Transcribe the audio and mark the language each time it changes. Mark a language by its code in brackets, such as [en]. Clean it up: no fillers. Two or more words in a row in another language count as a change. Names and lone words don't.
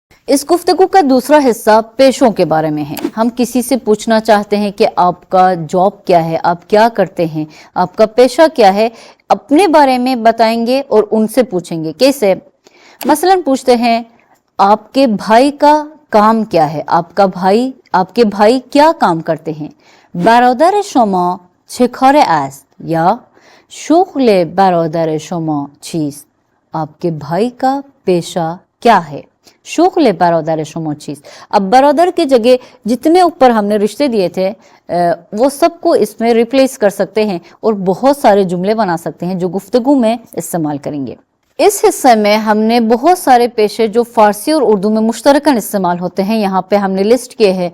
[hi] इस गुफ्तगू का दूसरा हिस्सा पेशों के बारे में है। हम किसी से पूछना चाहते हैं कि आपका जॉब क्या है, आप क्या करते हैं, आपका पेशा क्या है, अपने बारे में बताएंगे और उनसे पूछेंगे। कैसे? मसलन पूछते हैं आपके भाई का काम क्या है, आपके भाई क्या काम करते हैं। [fa] برادر شما چه کاره است یا شغل برادر شما چیست؟ [hi] आपके भाई का पेशा क्या है, [fa] شغل برادر شما چیست। [hi] अब برادر की जगह जितने ऊपर हमने रिश्ते दिए थे वो सबको इसमें रिप्लेस कर सकते हैं और बहुत सारे जुमले बना सकते हैं जो गुफ्तगू में इस्तेमाल करेंगे। इस हिस्से में हमने बहुत सारे पेशे जो फारसी और उर्दू में मुश्तरकन इस्तेमाल होते हैं यहाँ पे हमने लिस्ट किए हैं।